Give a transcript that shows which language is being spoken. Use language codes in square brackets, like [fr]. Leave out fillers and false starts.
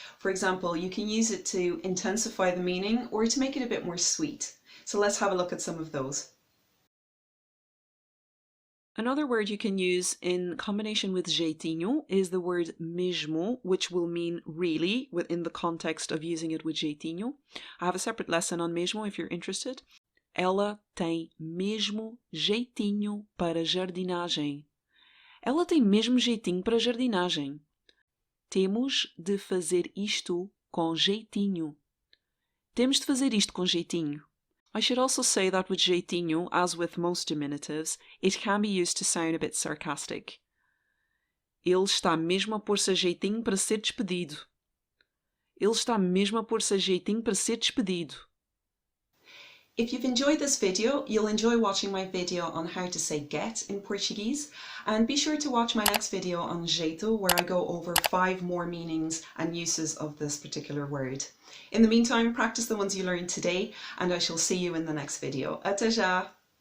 [en] For example, you can use it to intensify the meaning or to make it a bit more sweet. So let's have a look at some of those. Another word you can use in combination with jeitinho is the word mesmo, which will mean really within the context of using it with jeitinho. I have a separate lesson on mesmo if you're interested. [pt] Ela tem mesmo jeitinho para jardinagem. Ela tem mesmo jeitinho para jardinagem. Temos de fazer isto com jeitinho. Temos de fazer isto com jeitinho. [en] I should also say that with jeitinho, as with most diminutives, it can be used to sound a bit sarcastic. [pt] Ele está mesmo a pôr-se a jeitinho para ser despedido. Ele está mesmo a pôr-se a jeitinho para ser despedido. [en] If you've enjoyed this video, you'll enjoy watching my video on how to say get in Portuguese, and be sure to watch my next video on jeito, where I go over 5 more meanings and uses of this particular word. In the meantime, practice the ones you learned today, and I shall see you in the next video. [pt] Até já!